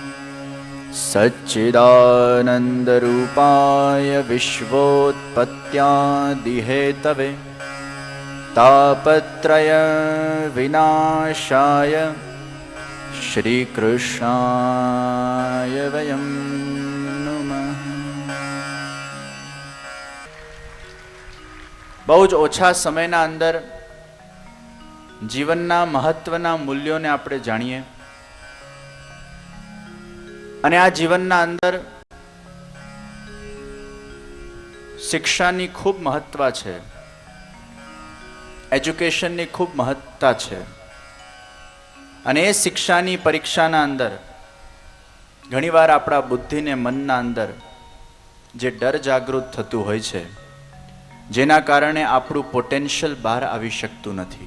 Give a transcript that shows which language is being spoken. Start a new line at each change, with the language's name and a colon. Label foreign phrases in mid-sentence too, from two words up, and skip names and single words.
Sanskrit: सच्चिदानन्दरूपाय विश्वोत्पत्त्यादिहेतवे तापत्रय विनाशाय श्रीकृष्णाय वयं नमः।
Gujarati: બહુ જ ઓછા સમયના અંદર જીવનના મહત્વના મૂલ્યોને આપણે જાણીએ અને આ જીવનના અંદર શિક્ષાની ખૂબ મહત્વ છે, એજ્યુકેશનની ખૂબ મહત્તા છે। અને એ શિક્ષાની પરીક્ષાના અંદર ઘણીવાર આપણા બુદ્ધિને મનના અંદર જે ડર જાગૃત થતું હોય છે, જેના કારણે આપણું પોટેન્શિયલ બહાર આવી શકતું નથી।